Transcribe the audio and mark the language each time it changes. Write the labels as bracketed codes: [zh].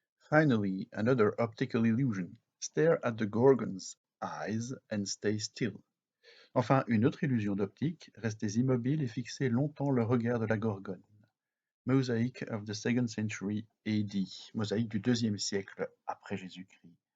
[en] Finally, another optical illusion. Stare at the Gorgon's eyes and stay still. [fr] Enfin, une autre illusion d'optique. Restez immobile et fixez longtemps le regard de la Gorgone. [en] Mosaic of the 2nd century AD. [fr] Mosaïque du deuxième siècle après Jésus-Christ.